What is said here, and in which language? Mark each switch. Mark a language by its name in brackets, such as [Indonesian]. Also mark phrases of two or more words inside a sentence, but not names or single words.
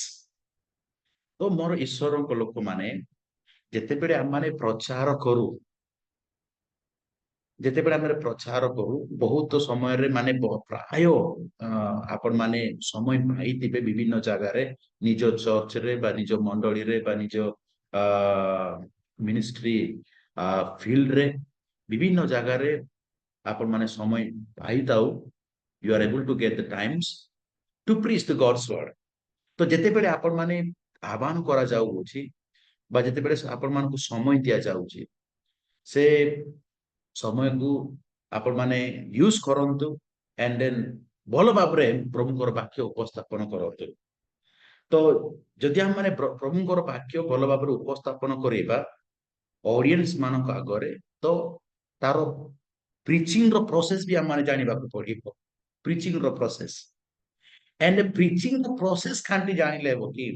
[Odia] ତ ମୋର ଈଶ୍ୱରଙ୍କ ଲୋକମାନେ ଯେତେବେଳେ ଆମେ ପ୍ରଚାର କରୁ ବହୁତ ସମୟରେ ମାନେ ପ୍ରାୟ ଆପଣ ମାନେ ସମୟ ପାଇଥିବେ ବିଭିନ୍ନ ଜାଗାରେ, ନିଜ ଚର୍ଚ୍ଚରେ ବା ନିଜ ମଣ୍ଡଳୀରେ ବା ନିଜ [English] ministry field, [Odia] ବିଭିନ୍ନ ଜାଗାରେ ଆପଣ ମାନେ ସମୟ ପାଇଥାଉ। [English] you are able to get the times to preach the God's word। [Odia] ତ ଯେତେବେଳେ ଆପଣ ମାନେ ଆହ୍ୱାନ କରାଯାଉଅଛି ବା ଯେତେବେଳେ ଆପଣ ମାନଙ୍କୁ ସମୟ ଦିଆଯାଉଛି, ସେ ସମୟକୁ ଆପଣ ମାନେ ୟୁଜ କରନ୍ତୁ [English] and then [Odia] ଭଲ ଭାବରେ ପ୍ରଭୁଙ୍କର ବାକ୍ୟ ଉପସ୍ଥାପନ କରନ୍ତୁ। ତ ଯଦି ଆମେ ମାନେ ପ୍ରଭୁଙ୍କର ବାକ୍ୟ ଭଲ ଭାବରେ ଉପସ୍ଥାପନ କରିବା ଅଡିଏନ୍ସ ମାନଙ୍କ ଆଗରେ, ତ ତାର ପ୍ରିଚିଂ ର ପ୍ରୋସେସ ବି ଆମେ ଜାଣିବାକୁ ପଡିବ। ପ୍ରିଚିଂ ର ପ୍ରୋସେସ and ପ୍ରିଚିଂ ର ପ୍ରୋସେସ ଖାଣ୍ଟି ଜାଣିଲେ ହେବ କି?